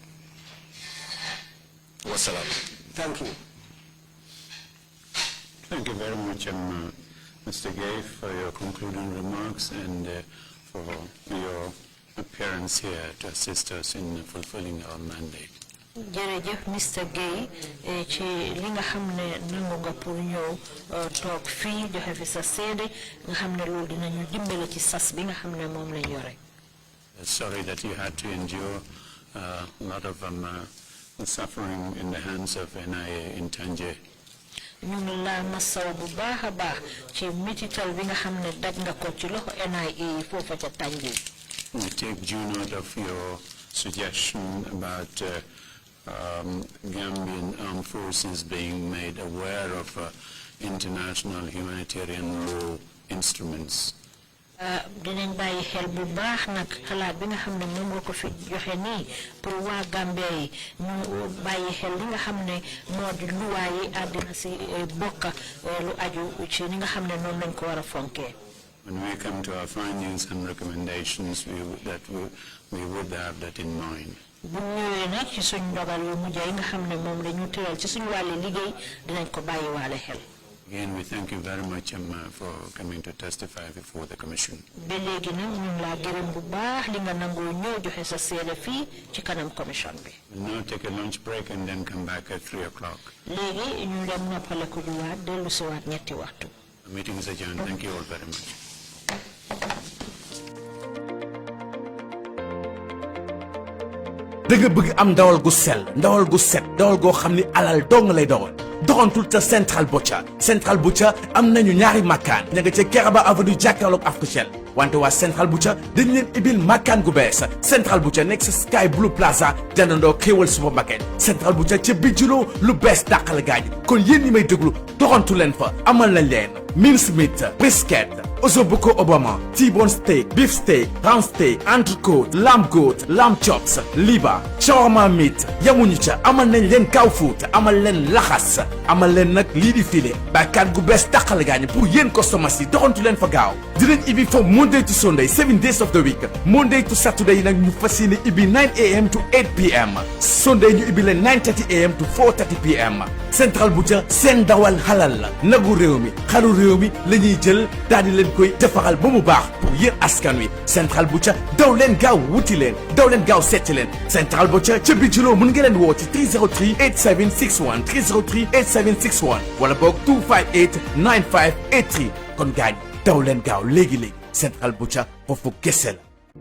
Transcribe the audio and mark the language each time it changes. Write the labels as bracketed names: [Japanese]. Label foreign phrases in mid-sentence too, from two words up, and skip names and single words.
[English] Wassalam. Thank you. Thank you very much, Mr. Gaye, for your concluding remarks and for your appearance here to assist us in fulfilling our mandate. [Wolof] Jërëjëf Mr. Gaye ci li nga xam ne nangu nga pour ñëw toog fii joxe fi sa seede nga xam ne loolu dinañu dimbale ci sas bi nga xam ne moom lañ yore. [English] Sorry that you had to endure a lot of suffering in the hands of NIA in Tanje. [Wolof] ñu ngi la masaw bu baax a baax ci mitital bi nga xam ne daj nga ko ci loxo NIA yi foofa ca Tanje. [English] We take due note of your suggestion about Gambian armed forces being made aware of international humanitarian law instruments. [Wolof] Dinañ bàyyi xel bu baax nag xalaat bi nga xam ne moom nga ko fi joxe nii pour waa Gambia yi ñu bàyyi xel li nga xam ne moo di luwaa yi àddina si bokka lu aju ci ni nga xam ne noonu lañ ko war a fonkee. [English] When we come to our findings and recommendations, we would have that in mind. [Wolof] Bu ñëwee nag ci suñ ndogal yu mujj yi nga xam ne moom lañu tëral ci suñ wàlli liggéey dinañ ko bàyyi waale xel. [English] Again, we thank you very much for coming to testify before the Commission. [Wolof] Ba léegi nag ñu ngi laa gërëm bu baax li nga nangoo ñëw joxe sa seede fii ci kanam commission bi. [English] We'll now take a lunch break and then come back at 3 o'clock. [Wolof] Léegi ñu dem noppaleku juwaat dellu si waat ñetti waxtu. [English] The meeting is adjourned. Thank you all very much. [Wolof] dëgg bëgg am ndawal gu sell ndawal gu set ndawal goo xam ni alal dong lay dogal doxantul te Central Butcher am nañu ñaari makkaan ña nga ca Keraba avenue jàkkaarloog Africell wante waa Central Butcher dañ leen ibil makkaan gu bees Central Butcher nekk sa Sky Blue Plaza jàndandoo Xéewal supermarket Central Butcher ca bijjuloo lu bees dàqal gaañ kon yéen ñi may déglu doxantu leen fa amal nañ leen [English] mincemeat brisket Osobuco Obama, T-bone steak, beef steak, round steak, entrecôte, lamb goat, lamb chops, liver, shawarma meat, [Wolof] yamuñu ca amal nañ leen [English] cow foot [Wolof] amal leen laxas amal leen nag lii di filet bakkaat gu bees tàqale gaañ pour yéen customers yi doxantu leen fa gaaw dinañ ibi [English] from Monday to Sunday 7 days of the week Monday to Saturday [Wolof] yi nag ñu fas yéene ibi [English] 9 a.m. to 8 p.m. [Wolof] Sunday ñu ibi leen [English] 9:30 a.m. to 4:30 p.m. [Wolof] Central Butcher seen dawal halal la nagu réew mi xaru réew mi la ñuy jël daal di leen koy defaral ba mu baax pour yéen askan wi Central Butcher daw leen gaaw wuti leen daw leen gaaw seeti leen Central Butcher ca bijuloo mën nga leen woo ci 303 8761 303 8761 wala boog 258 9583 kon gaañ daw leen gaaw léegi-léegi Central Butcher foofu kese la